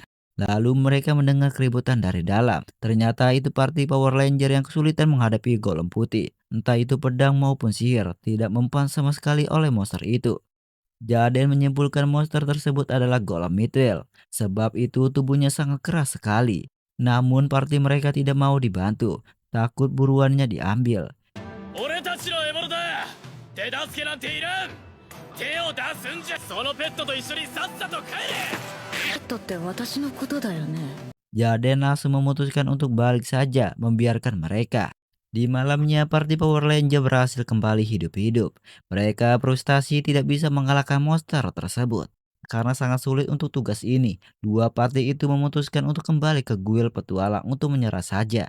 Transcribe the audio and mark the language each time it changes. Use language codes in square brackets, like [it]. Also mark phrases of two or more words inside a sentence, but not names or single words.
[id] Lalu mereka mendengar keributan dari dalam. Ternyata itu party Power Ranger yang kesulitan menghadapi golem putih. Entah itu pedang maupun sihir, tidak mempan sama sekali oleh monster itu. Jaden menyimpulkan monster tersebut adalah golem mithril, sebab itu tubuhnya sangat keras sekali. Namun party mereka tidak mau dibantu, takut buruannya diambil. [ja] 俺たちの獲物だ。手助けなんていらん。手を出すんじゃ。そのペットと一緒にさっさと帰れ。ペットって私のことだよね。 [id] Jaden langsung memutuskan untuk balik saja, membiarkan mereka. Di malamnya, party Power Ranger berhasil kembali hidup-hidup. Mereka frustasi tidak bisa mengalahkan monster tersebut. Karena sangat sulit untuk tugas ini, dua party itu memutuskan untuk kembali ke guild petualang untuk menyerah saja.